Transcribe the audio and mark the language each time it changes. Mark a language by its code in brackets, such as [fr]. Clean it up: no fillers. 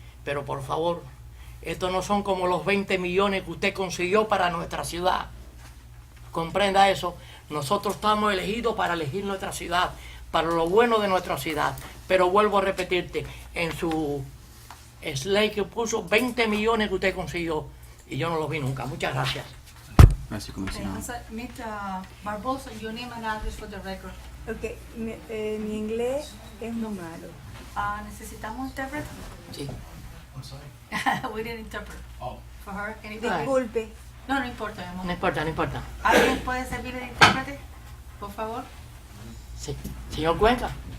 [es] Pero por favor, estos no son como los 20 millones que usted consiguió para nuestra ciudad. Comprenda eso. Nosotros estamos elegidos para elegir nuestra ciudad, para lo bueno de nuestra ciudad. Pero vuelvo a repetirte, en su slide que puso 20 millones que usted consiguió y yo no los vi nunca. Muchas gracias. Gracias, comisionado. [en] Mirta Barbosa, your name and address for the record. [es] Ok, mi inglés es muy malo. ¿Necesitamos intérprete? Sí. [en] We didn't interpret. For her. Anybody? [es] Disculpe. No importa, mi amor. No importa, no importa. ¿Alguien puede servir de intérprete? Por favor. Sí. Señor Cuenca.